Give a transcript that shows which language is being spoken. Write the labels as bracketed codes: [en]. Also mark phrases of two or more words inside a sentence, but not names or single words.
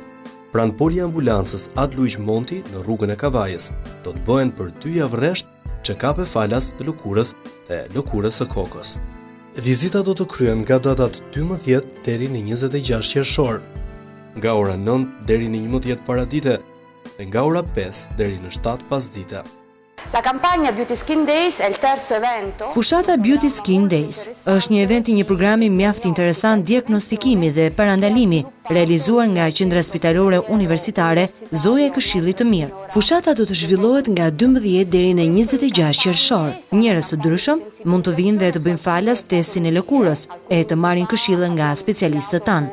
[sq] Pranë poliambulancës Ad Luiz Monti në rrugën e Kavajës do të bëhen për 2 javë rresht check-up e falas të lëkurës dhe lëkurës së kokës. Vizita do të kryhen nga datat 12 deri në 26 qershor, nga ora 9 deri në 11 paradite dhe nga ora 5 deri në 7 pasdite. [it] La campagna Beauty Skin Days è il terzo evento. [sq] Fushata Beauty Skin Days është një event i një programi mjaft interesant diagnostikimi dhe parandalimi realizuar nga Qendra Spitalore Universitare Zoja e Këshillit të Mirë. Fushata do të zhvillohet nga 12 deri në 26 qershor. Njerëz të ndryshëm mund të vinë dhe të bëjnë falas testin e lëkurës e të marrin këshilla nga specialistët tanë.